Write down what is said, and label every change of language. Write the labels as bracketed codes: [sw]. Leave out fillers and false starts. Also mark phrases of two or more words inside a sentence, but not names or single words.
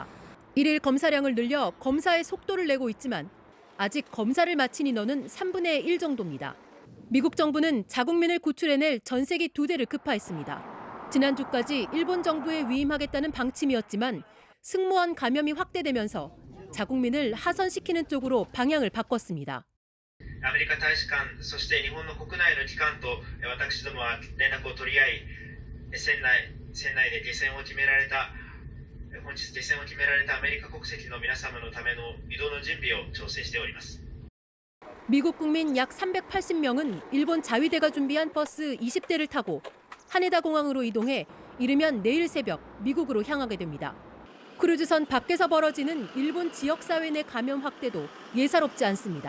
[ko] 일일 검사량을 늘려 검사의 속도를 내고 있지만 아직 검사를 마친 인원은 3분의 1 정도입니다. 미국 정부는 자국민을 구출해낼 전세기 2대를 급파했습니다. 지난주까지 일본 정부에 위임하겠다는 방침이었지만 승무원 감염이 확대되면서 자국민을 하선시키는 쪽으로 방향을 바꿨습니다. [ja] アメリカ大使館、そして日本の国内の機関と私どもは連絡を取り合い、船内で本日下船を決められたアメリカ国籍の皆様のための移動の準備を調整しております。 [ko] 미국 국민 약 380명은 일본 자위대가 준비한 버스 20대를 타고 하네다 공항으로 이동해 이르면 내일 새벽 미국으로 향하게 됩니다. 크루즈선 밖에서 벌어지는 일본 지역사회 내 감염 확대도 예사롭지 않습니다.